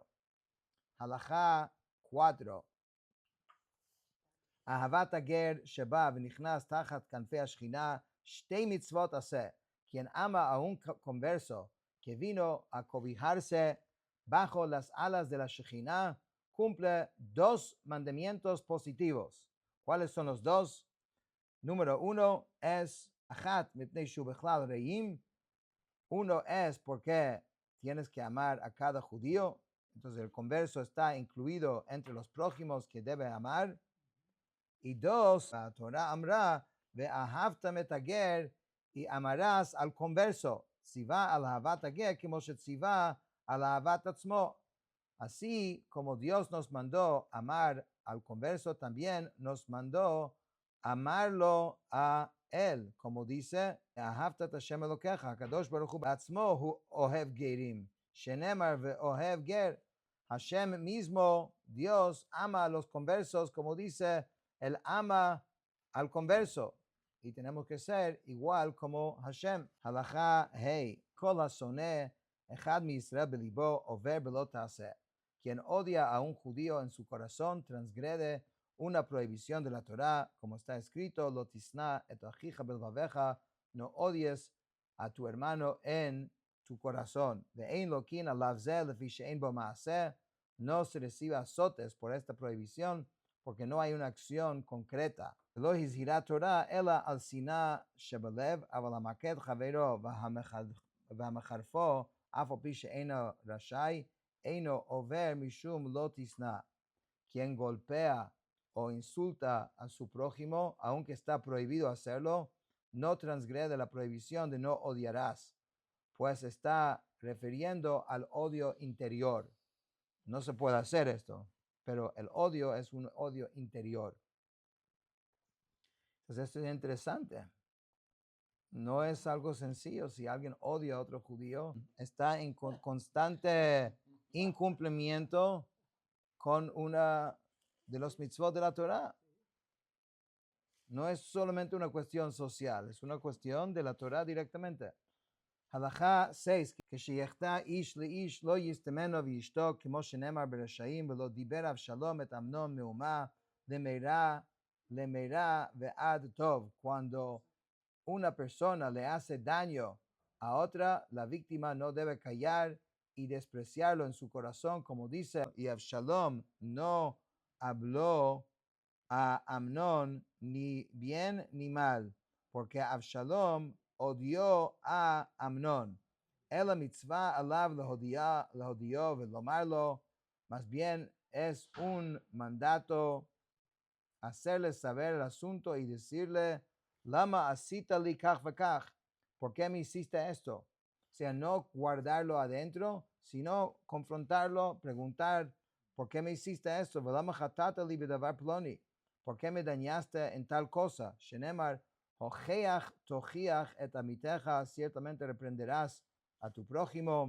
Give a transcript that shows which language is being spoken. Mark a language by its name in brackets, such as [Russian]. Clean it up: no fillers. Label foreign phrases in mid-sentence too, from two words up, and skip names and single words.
[Hebrew] הלכה 4. אהבת הגר שבא ונכנס תחת כנפי השכינה, שתי מצוות עשה. [Spanish] Quien ama a un converso que vino a cobijarse bajo las alas de la Shekhinah, cumple dos mandamientos positivos. ¿Cuáles son los dos? Número 1 es [Hebrew] אחת מפני שהוא בכלל רעים. [Spanish] Uno es porque tienes que amar a cada judío. Entonces el converso está incluido entre los prójimos que debe amar. Y dos, la Torah [Hebrew] אמרה ואהבת את הגר, [Spanish] y amarás al converso. [Hebrew] ציוה על אהבת הגר como שציוה על אהבת עצמו. [Spanish] Así como Dios nos mandó amar al converso, también nos mandó amarlo a él, como dice, [Hebrew] אהבת השם אלוקיך, הקדוש ברוך הוא בעצמו הוא אוהב גרים, שנאמר ואוהב גר. [Spanish] Hashem mismo, Dios, ama a los conversos, como dice, él ama al converso. Y tenemos que ser igual como Hashem. [Hebrew] הלכה ה' כל השונא אחד מישראל בליבו עובר בלא תעשה. [Spanish] Quien odia a un judío en su corazón transgrede una prohibición de la Torah, como está escrito, [Hebrew] לא תשנא את אחיך בלבבך, [Spanish] no odies a tu hermano en tu corazón. [Hebrew] ואין לוקין עליו זה לפי שאין בו מעשה, [Spanish] no se reciba azotes por esta prohibición, porque no hay una acción concreta. [Hebrew] לא הזהירה תורה אלא על שנאה שבלב, אבל המכה חבירו והמחרפו, אף על פי שאינו רשאי, אינו עובר משום לא תשנא. [Spanish] Quien golpea o insulta a su prójimo, aunque está prohibido hacerlo, no transgrede la prohibición de no odiarás, pues está refiriendo al odio interior. No se puede hacer esto, pero el odio es un odio interior. Entonces esto es interesante. No es algo sencillo. Si alguien odia a otro judío, está en constante incumplimiento con una de los mitzvot de la Torah. No es solamente una cuestión social, es una cuestión de la Torah directamente. [Hebrew] הלכה 6, כשיחטא איש לאיש לא יסתמנו וישתוק, כמו שנאמר ברשעים, ולא דיבר אבשלום את אמנון מהומה למרע ועד טוב. [Spanish] Cuando una persona le hace daño a otra, la víctima no debe callar y despreciarlo en su corazón, como dice, y Absalom no habló a Amnón ni bien ni mal, porque Absalom odió a Amnón. [Hebrew] אלא מצוה עליו להודיעו ולומר לו, [Spanish] más bien es un mandato hacerle saber el asunto y decirle, [Hebrew] למה עשית לי כך וכך, [Spanish] ¿por qué me hiciste esto? O sea, no guardarlo adentro, sino confrontarlo, preguntar, ¿por qué me hiciste esto? [Hebrew] ולמה חטאת לי בדבר פלוני. [Spanish] ¿Por qué me dañaste en tal cosa? [Hebrew] שנאמר, הוכח תוכיח את עמיתך, [Spanish] ciertamente reprenderás a tu prójimo.